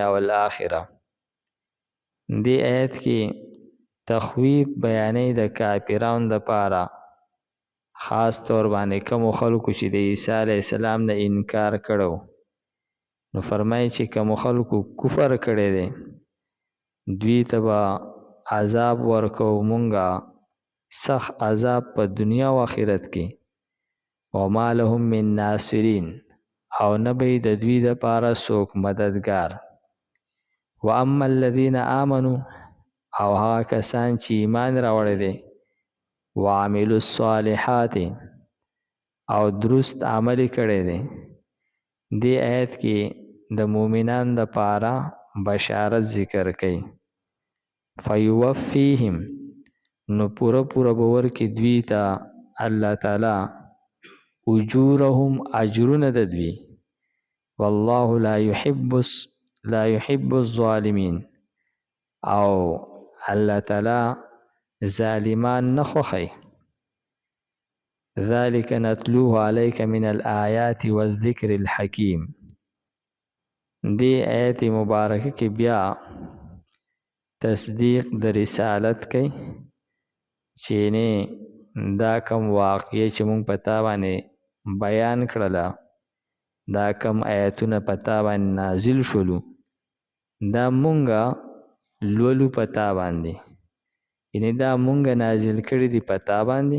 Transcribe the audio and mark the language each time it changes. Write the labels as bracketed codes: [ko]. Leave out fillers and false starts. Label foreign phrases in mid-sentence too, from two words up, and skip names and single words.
[ps] والآخره دې آیت کې تخویف بیانې د کافرانو دپاره خاص طور باندې کومو خلکو چې د عیسی علیه السلام نه انکار کړو نو فرمایي چې کومو خلکو کفر کړی دی دوی ته به عذاب ورکو مونږه سخت عذاب په دنیا و آخرت کې [ar] وما لهم من ناصرین [ps] او نه به د دوی دپاره څوک مددگار [ar] واما الذین آمنوا [ps] او هغه کسان چې ایمان راوړی دی [ar] وعملوا الصالحات [ps] او درست عمل کړی دی دې آیت کې د مؤمنان دپاره بشارت ذکر کوي فیوفیهم نو پوره به ورکړي دوی ته الله تعالی اجورهم اجرونه د دوی [ar] والله لا يحب الظالمین [ps] او الله تعالی ظالمان نه خوښوي. [ar] ذلك نتلوه عليك من الآيات والذكر الحكيم. [ps] دی آیت مبارکه کې بیا تصدیق د رسالت کوي چې نه دا کم واقعي چې مونږ پتا باندې بیان کړله، دا کم آیتونه پتا باندې نازل شولو، دا مونږه لولو پتا باندې، یعنی دا مونږه نازل کړي دي پتا باندې.